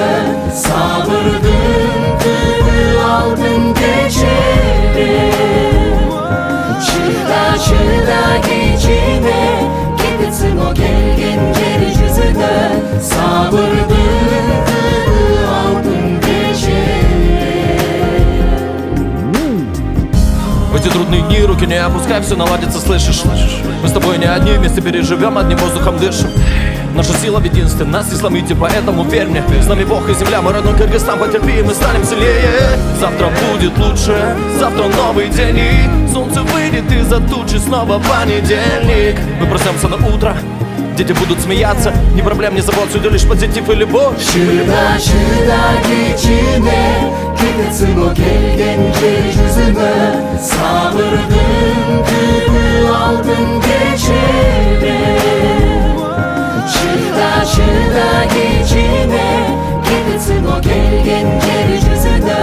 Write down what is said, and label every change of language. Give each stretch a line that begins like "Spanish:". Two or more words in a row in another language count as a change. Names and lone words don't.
Kyrgyz: Сабырдын түбү алтын дечеле. Чыда кичине кететсин о келген жер жүзүнө. Сабырдын түбү алтын дечеле.
Russian: В эти трудные дни руки не опускай, все наладится, слышишь? Мы с тобой не одни, вместе переживем, одним воздухом дышим. Наша сила в единстве, нас не сломите, поэтому верь мне. С нами Бог и земля, мы родной Кыргызстан, потерпи, мы станем сильнее. Завтра будет лучше, завтра новый день, и солнце выйдет из-за тучи, снова понедельник. Мы проснемся на утро, дети будут смеяться, ни проблем, ни забот, сюда лишь позитив и любовь.
Kyrgyz: Чыда кичине кететсин о келген жер жүзүнө. Сабырдын түбү алтын дечеле. Чыда кичине кететсин о келген жер жүзүнө.